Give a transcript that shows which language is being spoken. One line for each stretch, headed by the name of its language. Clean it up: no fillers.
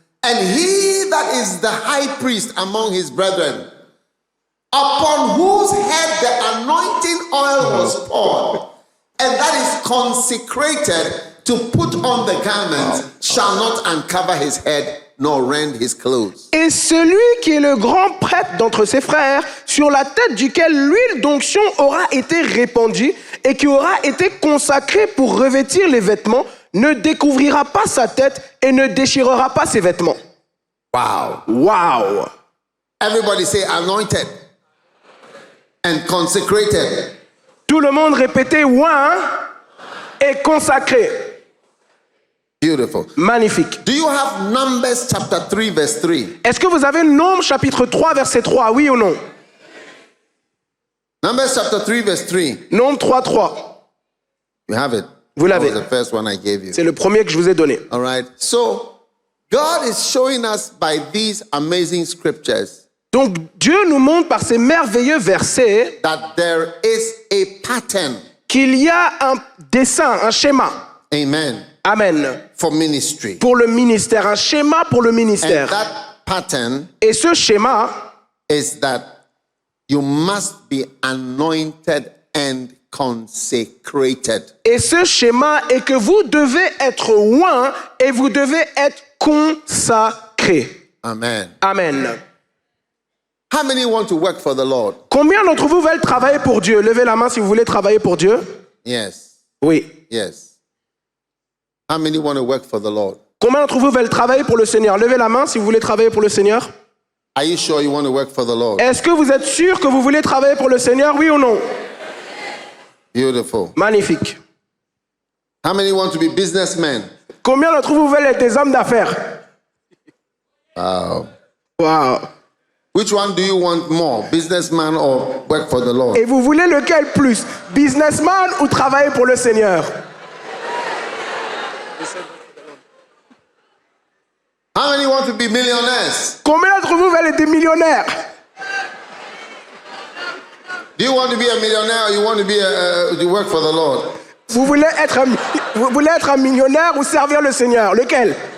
English: And he that is the high priest among his brethren, upon whose head the anointing oil was poured, and that is consecrated to put on the garment, shall not uncover his head nor rend his clothes.
French: Et celui qui est le grand prêtre d'entre ses frères, sur la tête duquel l'huile d'onction aura été répandue et qui aura été consacré pour revêtir les vêtements, ne découvrira pas sa tête et ne déchirera pas ses vêtements.
English: Wow. Wow. Everybody say anointed and consecrated.
French: Tout le monde répétait oint et consacré.
English: Beautiful.
French: Magnifique.
English: Do you have Numbers chapter 3 verse 3?
French: Est-ce que vous avez Nombre chapitre 3 verset 3, oui ou non?
English: Numbers chapter 3 verse 3.
French: Nombre 3, 3.
English: You have it.
French: Vous
English: That
French: l'avez.
English: was the first one I gave you.
French: C'est le premier que je vous ai donné.
English: All right. So, God is showing us by these amazing scriptures
French: Donc Dieu nous montre par ces merveilleux versets
English: that there is a pattern.
French: qu'il y a un dessin, un schéma.
English: Amen.
French: Amen.
English: For ministry.
French: Pour le ministère, un schéma pour le
English: And
French: ministère.
English: that pattern
French: Et ce schéma,
English: is that you must be anointed and consecrated.
French: et ce schéma est que vous devez être oint et vous devez être consacré.
English: Amen.
French: Amen.
English: How many want to work for the Lord?
French: Combien d'entre vous veulent travailler pour Dieu? Levez la main si vous voulez travailler pour Dieu.
English: Yes.
French: Oui.
English: Yes. How many want to work for the Lord?
French: Combien d'entre vous veulent travailler pour le Seigneur? Levez la main si vous voulez travailler pour le Seigneur.
English: Are you sure you want to work for the Lord?
French: Est-ce que vous êtes sûr que vous voulez travailler pour le Seigneur, oui ou non?
English: Beautiful.
French: Magnifique.
English: How many want to be businessmen?
French: Combien d'entre vous veulent être des hommes d'affaires?
English: Wow.
French: Wow.
English: Which one do you want more, businessman or work for the Lord?
French: Et vous voulez lequel plus? Businessman ou travailler pour le Seigneur?
English: How many want to be millionaires?
French: Combien d'entre vous veulent être des millionnaires?
English: Do you want to be a millionaire or you want to be to work for the Lord?
French: Vous voulez être un millionnaire ou servir le Seigneur? Lequel?